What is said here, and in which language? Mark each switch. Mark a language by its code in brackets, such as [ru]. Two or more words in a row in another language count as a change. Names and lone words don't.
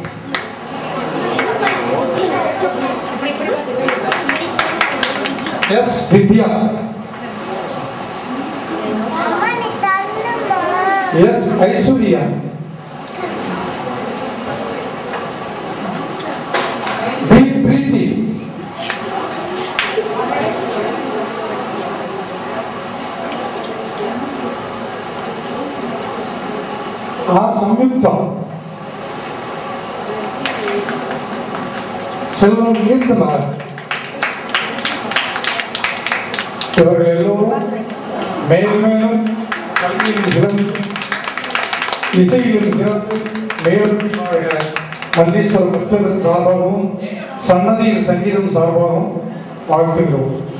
[ta] एस विद्या एस ऐश्वर्या बी प्रीति आर संयुक्त सेल्वम कीर्तन இவர்கள் எல்லோரும் மேலும் மேலும் கல்வியில் சிறந்து இசையிலும் சிறந்து மேலும் மல்லீஸ்வரர் புத்தகம் சார்பாகவும் சன்னதியில் சங்கீதம் சார்பாகவும் வாழ்த்துகிறோம்.